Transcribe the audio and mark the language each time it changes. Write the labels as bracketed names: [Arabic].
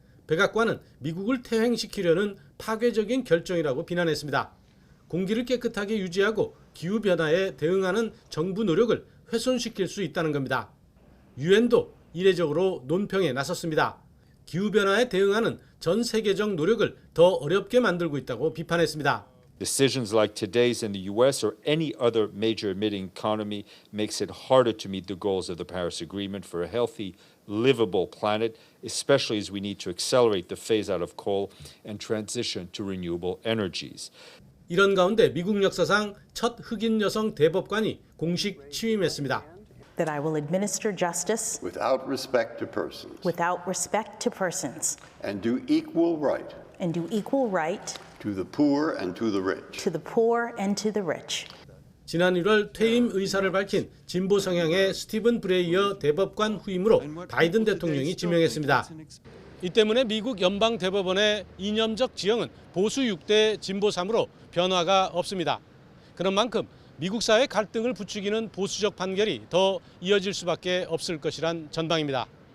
[Korean] 백악관은 미국을 퇴행시키려는 파괴적인 결정이라고 비난했습니다. 공기를 깨끗하게 유지하고 기후변화에 대응하는 정부 노력을 훼손시킬 수 있다는 겁니다. 유엔도 이례적으로 논평에 나섰습니다. 기후변화에 대응하는 전 세계적 노력을 더 어렵게 만들고 있다고 비판했습니다. [English] Decisions like today's in the US or any other major emitting economy makes it harder to meet the goals of the Paris Agreement for a healthy, livable planet, especially as we need to accelerate the phase out of coal and transition to renewable energies. [Korean] 이런 가운데 미국 역사상 첫 흑인 여성 대법관이 공식 취임했습니다. [English] That I will administer justice without respect to persons and do equal right to the poor and to the rich. [Korean] 지난 1월 퇴임 의사를 밝힌 진보 성향의 스티븐 브레이어 대법관 후임으로 바이든 대통령이 지명했습니다. 이 때문에 미국 연방 대법원의 이념적 지형은 보수 6대 진보 3으로 변화가 없습니다. 그런 만큼 미국 사회 갈등을 부추기는 보수적 판결이 더 이어질 수밖에 없을 것이란 전망입니다.